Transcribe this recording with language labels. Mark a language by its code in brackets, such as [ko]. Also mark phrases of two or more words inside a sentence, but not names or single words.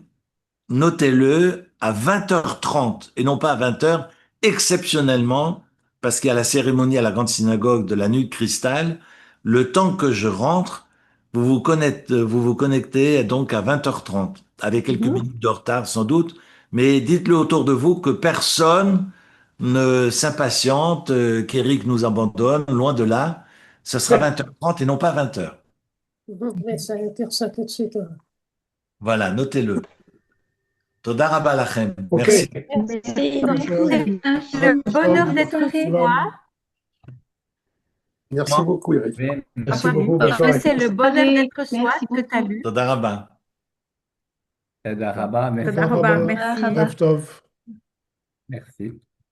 [fr] Notez-le, à 20h30 et non pas à 20h, exceptionnellement, parce qu'il y a la cérémonie à la grande synagogue de la nuit de cristal, le temps que je rentre, vous vous connectez donc à 20h30, avec quelques Mhm. minutes de retard sans doute, mais dites-le autour de vous que personne ne s'impatiente, qu'Éric nous abandonne, loin de là. Ce sera 20h30 et non pas 20h. Mais ça va dire ça tout de suite. Voilà, notez-le. [he] תודה רבה לכם. [fr] Ok. Merci. Merci. Donc, Bonjour. c'est le bonheur d'être chez toi. Merci beaucoup, Eric. Merci Enfin, beaucoup. Bonne que soirée. c'est le bonheur d'être soi Merci que tu as lu. [he] תודה רבה. תודה רבה, merci. תודה רבה. Merci. ערב טוב. [fr] merci.